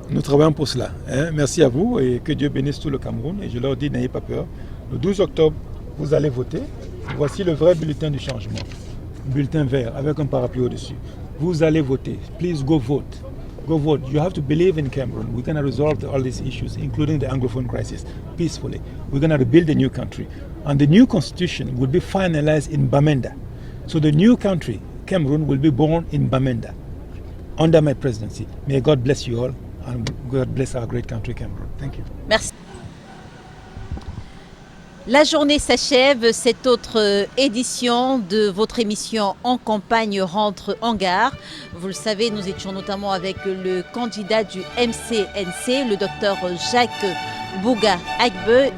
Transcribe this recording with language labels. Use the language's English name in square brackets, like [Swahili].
[French] Nous travaillons pour cela. Merci à vous et que Dieu bénisse tout le Cameroun. Et je leur dis, n'ayez pas peur. Le 12 octobre, vous allez voter. Voici le vrai bulletin du changement. Bulletin vert avec un parapluie au-dessus. Vous allez voter. [English] Please go vote. Go vote. You have to believe in Cameroon. We're going to resolve all these issues, including the Anglophone crisis, peacefully. We're going to rebuild a new country. And the new constitution will be finalized in Bamenda. So the new country, Cameroon, will be born in Bamenda under my presidency. May God bless you all and God bless our great country, Cameroon. Thank you. [French] Merci. La journée s'achève, cette autre édition de votre émission En campagne rentre en gare. Vous le savez, nous étions notamment avec le candidat du MCNC, le docteur Jacques Bouga Agbe.